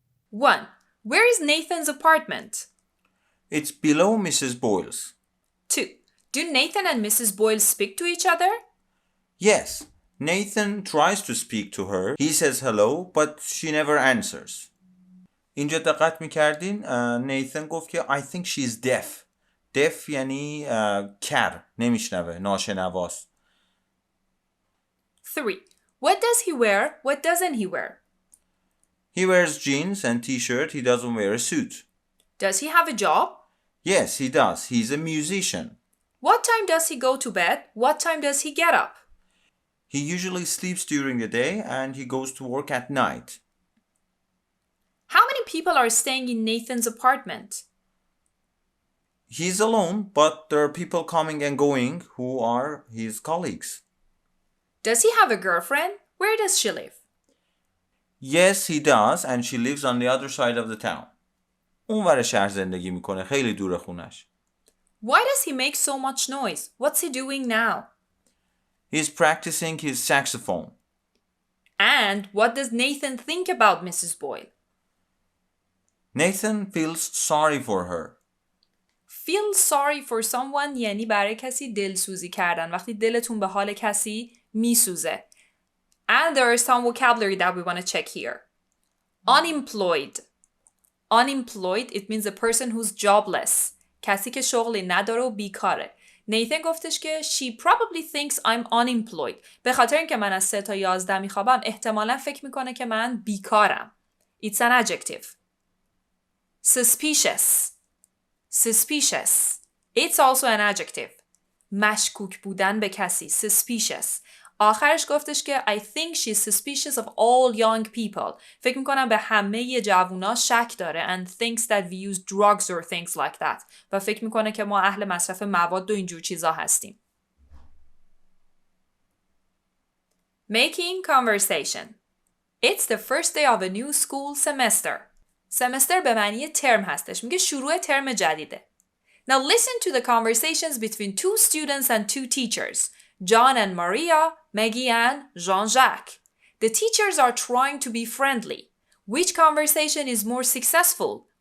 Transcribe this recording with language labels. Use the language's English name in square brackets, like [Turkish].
[English] 1. Where is Nathan's apartment? It's below Mrs. Boyle's. 2. Do Nathan and Mrs. Boyle speak to each other? Yes, Nathan tries to speak to her. He says hello, but she never answers. [Persian] اینجا دقت میکردین نیثن گفت که [English] I think she's deaf. [Persian] deaf یعنی کر، نمیشنوه، ناشنواست. [English] 3. What does he wear? What doesn't he wear? He wears jeans and t-shirt. He doesn't wear a suit. Does he have a job? Yes, he does. He's a musician. What time does he go to bed? What time does he get up? He usually sleeps during the day and he goes to work at night. How many people are staying in Nathan's apartment? He's alone, but there are people coming and going who are his colleagues. Does he have a girlfriend? Where does she live? Yes, he does, and she lives on the other side of the town. [Persian] اونور شهر زندگی میکنه، خیلی دور خونش. [English] Why does he make so much noise? What's he doing now? He's practicing his saxophone. And what does Nathan think about Mrs. Boyle? Nathan feels sorry for her. Feel sorry for someone [Persian] یعنی برای کسی دلسوزی کردن، وقتی دلتون به حال کسی میسوزه. [English] And there is some vocabulary that we want to check here. Unemployed. Unemployed, it means a person who's jobless. [Persian] کسی که شغلی نداره و بیکاره. نیتن گفتش که [English] she probably thinks I'm unemployed. [Persian] به خاطر اینکه من از 3 تا 11 میخوابم احتمالاً فکر میکنه که من بیکارم. [English] It's an adjective. Suspicious. Suspicious. It's also an adjective. [Persian] مشکوک بودن به کسی. [English] Suspicious. [Persian] آخرش گفتش که [English] I think she's suspicious of all young people. [Persian] فکر میکنم به همه جوونا شک داره [English] and thinks that we use drugs or things like that. [Persian] و فکر میکنه که ما اهل مصرف مواد و اینجور چیزا هستیم. [English] Making conversation. It's the first day of a new school semester. [Persian] semester به معنی ترم هستش. میگه شروع ترم جدیده. [English] Now listen to the conversations between 2 students and 2 teachers. John and Maria, Maggie and Jean-Jacques. The teachers are trying to be friendly. Which conversation is more successful?